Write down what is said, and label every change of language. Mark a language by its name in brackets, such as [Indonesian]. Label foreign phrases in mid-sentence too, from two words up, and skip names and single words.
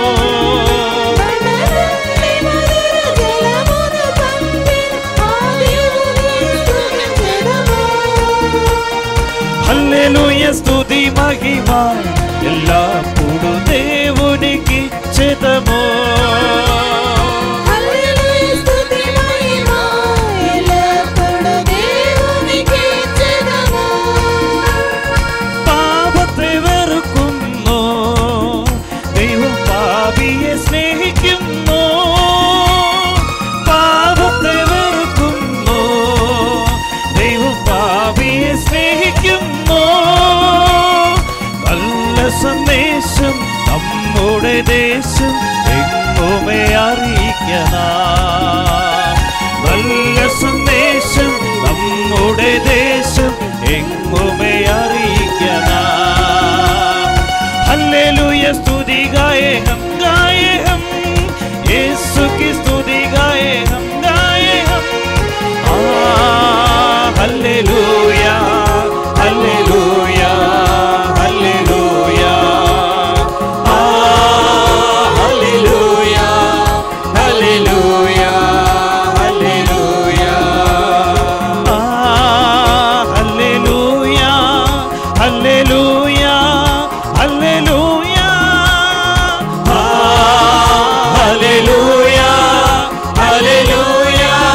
[Telugu] హల్లెలూయా స్తుతి మహిమ ఎల్లప్పుడు దేవునికి ఇచ్చెదము. హల్లెలూయా స్తుతి మహిమ ఎల్లప్పుడు దేవునికి ఇచ్చెదము. [Malayalam] പാപത്തെ വെറുക്കുന്നു, ദൈവം പാപിയെ സ്നേഹിക്കുന്നു. പാപത്തെ വെറുക്കുന്നു, ദൈവം പാപിയെ സ്നേഹിക്കുന്നു. നല്ല സന്ദേശം നമ്മുടെ ദേശം എങ്ങുമേ അറിയിക്കണം. നല്ല സന്ദേശം നമ്മുടെ ദേശം എങ്ങുമേ അറിയിക്കണം. [Hindi] हल्लेलूया स्तुति गाए हम गाए हम യേശു की स्तुति गाएहम गाएहम. [Malayalam] ഹല്ലേലൂയ ഹല്ലേലൂയ ഹല്ലേലൂയ ഹല്ലേലൂയ ഹല്ലേലൂയ ഹല്ലേലൂയ ഹല്ലേലൂയ ഹല്ലേലൂയ ഹല്ലേലൂയ ഹല്ലേലൂയ ഹല്ലേലൂയ.